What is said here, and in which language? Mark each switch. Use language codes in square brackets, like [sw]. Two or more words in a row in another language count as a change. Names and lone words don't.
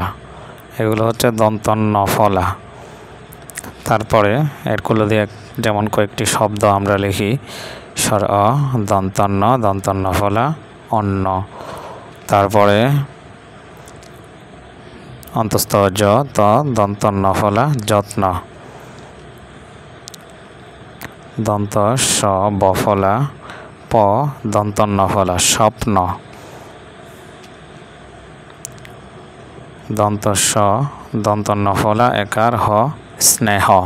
[bn] এগুলো হচ্ছে দন্তন্য ফলা। তারপরে এরগুলো দিয়ে যেমন কয়েকটি শব্দ আমরা লিখি, স্বর অ দন্তন্য দন্তন্য ফলা অন্ন। তারপরে অন্তস্থ জ ত দন্তন্য ফলা যত্ন। দন্ত স বফলা প দন্তন্য ফলা স্বপ্ন। দন্ত স দন্তন্য ফলা একার হ স্নেহ।